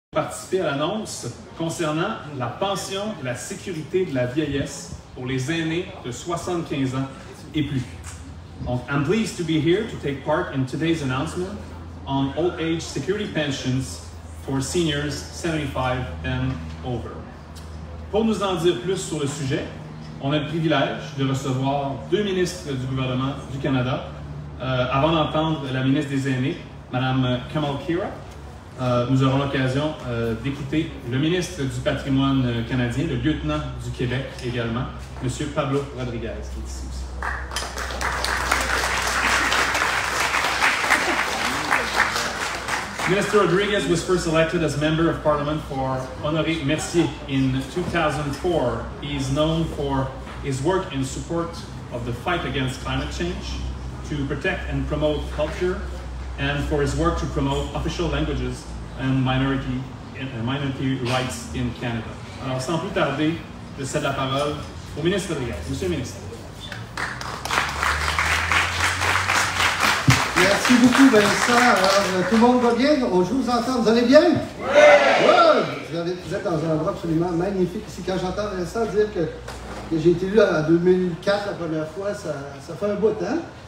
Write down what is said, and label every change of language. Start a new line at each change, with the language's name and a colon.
French: Participer à l'annonce concernant la pension et la sécurité de la vieillesse pour les aînés de 75 ans et plus.
English: Donc, I'm pleased to be here to take part in today's announcement on old age security pensions for seniors 75 and over.
French: Pour nous en dire plus sur le sujet, on a le privilège de recevoir deux ministres du gouvernement du Canada. Avant d'entendre la ministre des Aînés, Mme Kamal Khera, nous aurons l'occasion d'écouter le ministre du Patrimoine canadien, le lieutenant du Québec également, M. Pablo Rodriguez, qui est ici aussi.
English: Minister Rodriguez was first elected as Member of Parliament for Honoré Mercier in 2004. He is known for his work in support of the fight against climate change, to protect and promote culture, and for his work to promote official languages and minority rights in Canada.
French: Alors, sans plus tarder, je cède la parole au ministre Rodriguez. Monsieur le ministre. Merci beaucoup, Vincent. Alors, tout le monde va bien? Je vous entends. Vous allez bien? Oui! Ouais. Vous êtes dans un endroit absolument magnifique ici. Quand j'entends Vincent dire que j'ai été élu en 2004 la première fois, ça fait un bout de temps.